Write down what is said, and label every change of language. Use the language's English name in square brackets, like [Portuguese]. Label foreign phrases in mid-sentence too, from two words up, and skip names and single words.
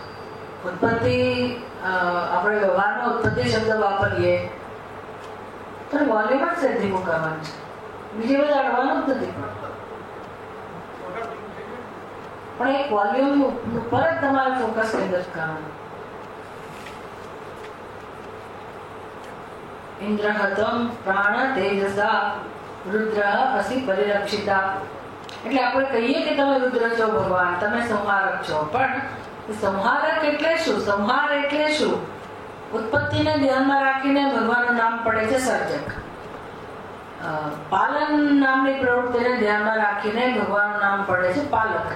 [Gujarati] ઉત્પત્તિ આપણે વ્યવહારમાં ઉત્પત્તિ શબ્દ વાપરીએ તો વોલ્યુમ જ ધીમું કરવાનું છે, બીજી બધું અડવાનું જ નથી. પણ એક વોલ્યુમ ઉપર જ તમારે ફોકસ કેન્દ્રિત કરવાનું. [Sanskrit] इन्द्रहत्वम प्राण तेजसा रुद्रः असि परिरक्षिता. [Gujarati] એટલે આપણે કહીએ કે તમે રુદ્ર છો ભગવાન, તમે સંહારક છો, પણ સંહારક એટલે શું? સંહાર એટલે શું? ઉત્પત્તિને ધ્યાનમાં રાખીને ભગવાનનું નામ પડે છે સર્જક. પાલન નામની પ્રવૃત્તિને ધ્યાનમાં રાખીને ભગવાનનું નામ પડે છે પાલક.